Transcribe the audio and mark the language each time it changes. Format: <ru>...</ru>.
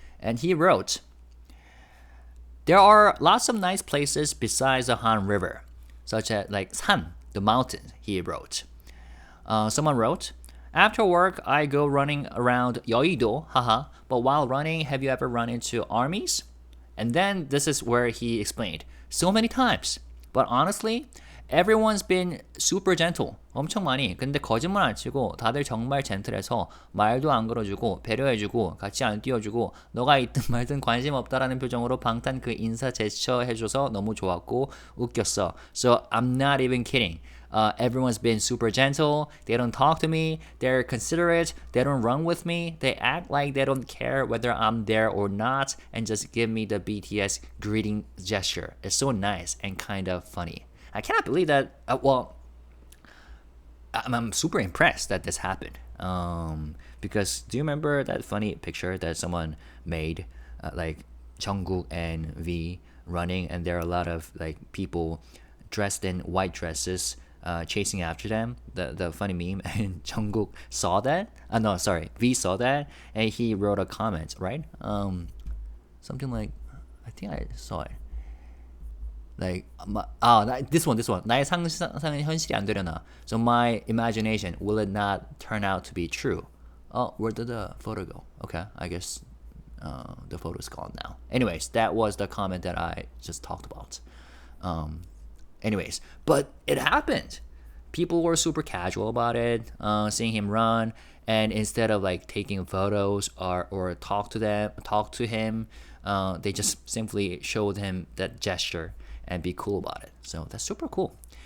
<en>And he wrote, there are lots of nice places besides the Han River, such as like 산, the mountain, he wrote. Someone wrote, after work, I go running around 여의도, haha, but while running, have you ever run into armies? And then this is where he explained, so many times. But honestly, everyone's been super gentle.</en> <ko>엄청 많이. 근데 거짓말 안 치고 다들 정말 젠틀해서 말도 안 걸어주고 배려해주고 같이 안 뛰어주고 너가 있든 말든 관심 없다라는 표정으로 방탄 그 인사 제스처 해줘서 너무 좋았고 웃겼어.</ko> <en>So I'm not even kidding. Everyone's been super gentle. They don't talk to me. They're considerate. They don't run with me. They act like they don't care whether I'm there or not and just give me the BTS greeting gesture. It's so nice and kind of funny. I cannot believe that. I'm super impressed that this happened. Because do you remember that funny picture that someone made, like Jungkook and V running, and there are a lot of like people dressed in white dresses chasing after them. The funny meme, and Jungkook saw that. No, sorry, V saw that, and he wrote a comment, right? Something like, I think I saw it. Like this one</en> <ko>나의 상상은 현실이 안 되려나.</ko> <en>So my imagination, will it not turn out to be true? Oh, where did the photo go? Okay, I guess the photo's gone now. Anyways, that was the comment that I just talked about. Anyways, but it happened. People were super casual about it, seeing him run, and instead of like taking photos or talk to him, they just simply showed him that gesture and be cool about it. So that's super cool.</en>